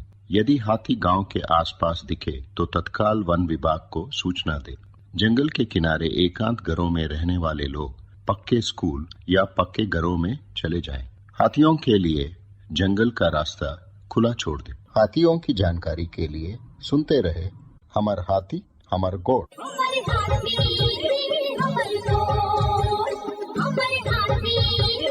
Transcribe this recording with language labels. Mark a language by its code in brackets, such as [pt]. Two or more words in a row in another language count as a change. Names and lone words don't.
[hi] यदि हाथी गांव के आसपास दिखे तो तत्काल वन विभाग को सूचना दे। जंगल के किनारे एकांत घरों में रहने वाले लोग पक्के स्कूल या पक्के घरों में चले जाएं। हाथियों के लिए जंगल का रास्ता खुला छोड़ दे। हाथियों की जानकारी के लिए सुनते रहे हमर हाथी हमर गोठ। हमर हाथी हमर गोठ, हमर हाथी